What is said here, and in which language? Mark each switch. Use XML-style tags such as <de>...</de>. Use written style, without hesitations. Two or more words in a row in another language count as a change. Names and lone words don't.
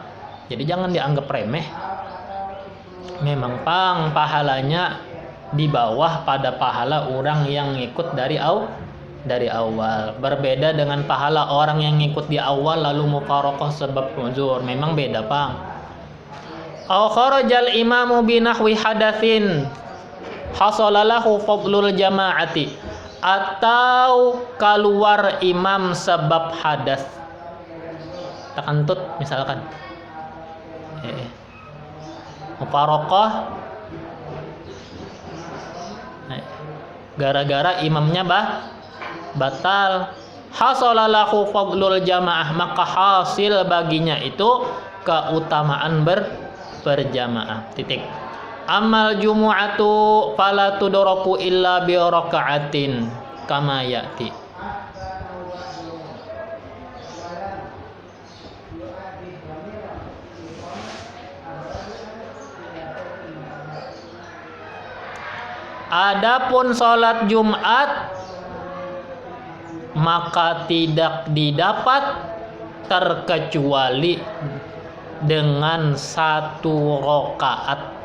<id>Jadi jangan dianggap remeh. Memang pahalanya di bawah pada pahala orang yang ngikut dari awal. Berbeda dengan pahala orang yang ngikut di awal lalu mufaroqah sebab uzur. Memang beda, Pang.</id> <ar>أو خرج الإمام بنحو حدث حصل له فضل الجماعة,</ar> <id>atau keluar imam sebab hadas. Takantut misalkan. Mufaroqah gara-gara imamnya batal,</id> <ar>حصل له فضل الجماعة,</ar> <id>maka hasil baginya itu keutamaan berjamaah. Titik.</id> <ar>أما الجمعة فلا تدرك إلا بركعة كما يأتي.</ar> <id>Adapun salat Jumat maka tidak didapat terkecuali dengan 1 rakaat.</id>